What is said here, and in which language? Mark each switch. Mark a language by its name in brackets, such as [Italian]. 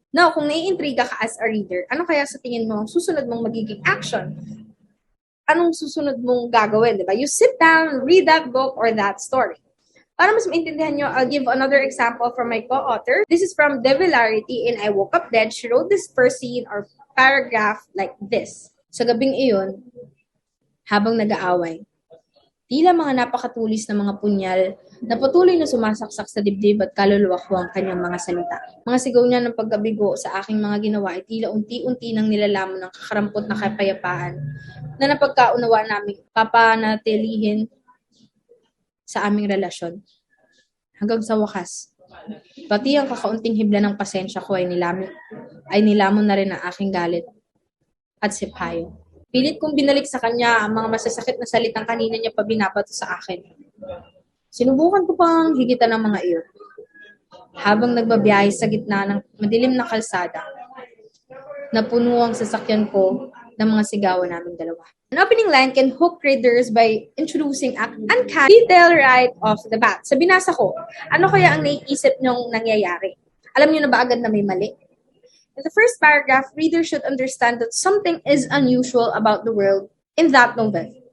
[Filipino] Now, kung nai-intriga ka [English] as a reader, [Filipino] ano kaya sa tingin mo susunod mong magiging action? Anong susunod mong gagawin, di ba? [English] You sit down, read that book or that story. [Filipino] Para mas maintindihan nyo, [English] I'll give another example from my co-author. This is from Devilarity in I Woke Up Dead. She wrote this first scene or paragraph like this. [Filipino] Sa gabing iyon, habang nag-aaway, tila mga napakatulis na mga punyal na patuloy na sumasaksak sa dibdib at kaluluwa ko ang kanyang mga salita. Mga sigaw niya ng pagkabigo sa aking mga ginawa ay tila unti-unti nang nilalamon ng kakarampot na kapayapaan na napagkaunawa namin papanatilihin sa aming relasyon. Hanggang sa wakas, pati ang kakaunting hibla ng pasensya ko ay nilamon na rin ang aking galit at sipayo. Pilit kong binalik sa kanya ang mga masasakit na salitang kanina niya pa binabato sa akin. Sinubukan ko pang higitan ng mga iyon. Habang nagbabiyahe sa gitna ng madilim na kalsada, napuno ang sasakyan ko ng mga sigawan naming dalawa. [English] An opening line can hook readers by introducing an uncanny detail right off the bat. [Filipino] Sa binasa ko, ano kaya ang naiisip niyong nangyayari? Alam niyo na ba agad na may mali? [English] In the first paragraph, readers should understand that something is unusual about the world in that novel.